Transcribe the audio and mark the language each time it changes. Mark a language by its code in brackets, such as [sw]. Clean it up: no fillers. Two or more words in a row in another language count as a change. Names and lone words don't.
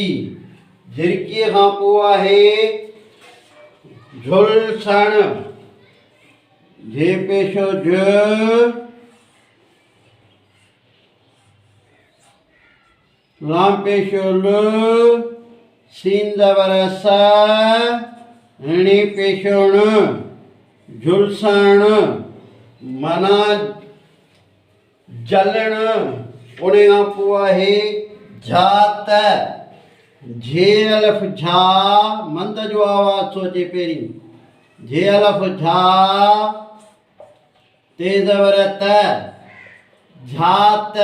[sd] झिरकीअ खां पोइ आहे झुलसण। झे पेशो झ, लाम पेशो ल, सीन ज़बर स, णी पेशो ण, झुलसण माना जलण। उन खां पोइ आहे झात। झे अलफ़ झा, मंद जो आवाज़ थो अचे पहिरीं। झे अलफ़ झा, ते ज़बर त, झात।